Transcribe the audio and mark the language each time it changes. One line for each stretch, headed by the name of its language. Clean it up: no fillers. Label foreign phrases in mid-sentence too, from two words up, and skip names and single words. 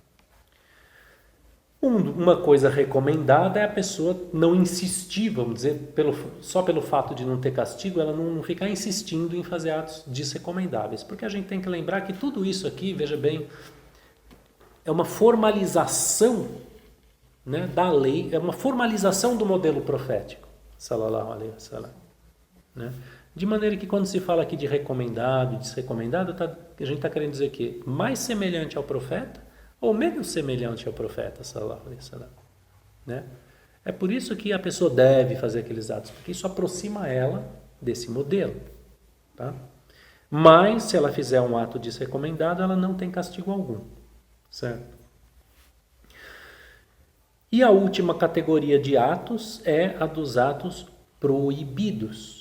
Portuguese: Uma coisa recomendada é a pessoa não insistir, vamos dizer, só pelo fato de não ter castigo, ela não ficar insistindo em fazer atos desrecomendáveis. Porque a gente tem que lembrar que tudo isso aqui, veja bem, é uma formalização, né, da lei, é uma formalização do modelo profético,
Arabic: صلى الله عليه وسلم,
Portuguese: né? De maneira que quando se fala aqui de recomendado, desrecomendado, a gente está querendo dizer que mais semelhante ao profeta ou menos semelhante ao profeta,
Arabic: صلى الله عليه وسلم,
Portuguese: né? É por isso que a pessoa deve fazer aqueles atos, porque isso aproxima ela desse modelo, tá? Mas se ela fizer um ato desrecomendado, ela não tem castigo algum, certo? E a última categoria de atos é a dos atos proibidos.